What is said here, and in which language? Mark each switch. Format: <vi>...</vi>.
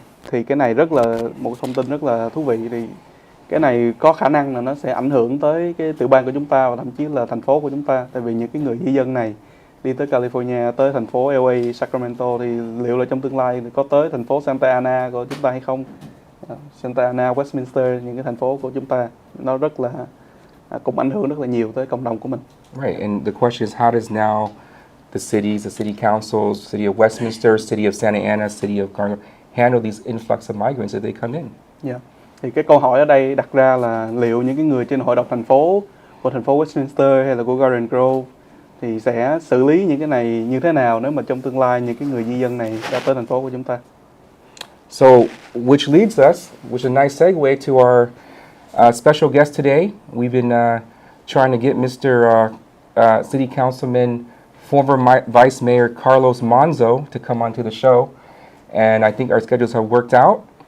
<vi>Thì cái này một thông tin rất là thú vị. Thì cái này có khả năng là nó sẽ ảnh hưởng tới cái tiểu bang của chúng ta và thậm chí là thành phố của chúng ta. Tại vì những cái người di dân này đi tới California, tới thành phố LA, Sacramento thì liệu là trong tương lai có tới thành phố Santa Ana của chúng ta hay không? Santa Ana, Westminster, những cái thành phố của chúng ta nó rất là cũng ảnh hưởng rất là nhiều tới cộng đồng của mình.</vi> <en>Right, and the question is, how does now the cities, the city councils, city of Westminster, city of Santa Ana, city of Garner handle these influx of migrants as they come in? Yeah.</en> <vi>Thì cái câu hỏi ở đây đặt ra là liệu những cái người trên hội đồng thành phố của thành phố Westminster hay là của Garden Grove thì sẽ xử lý những cái này như thế nào nếu mà trong tương lai những cái người di dân này đã tới thành phố của chúng ta?</vi> <en>So, which leads us, which is a nice segue to our special guest today. We've been trying to get Mr. City Councilman, former Vice Mayor Carlos Monzo to come onto the show, and I think our schedules have worked out.</en>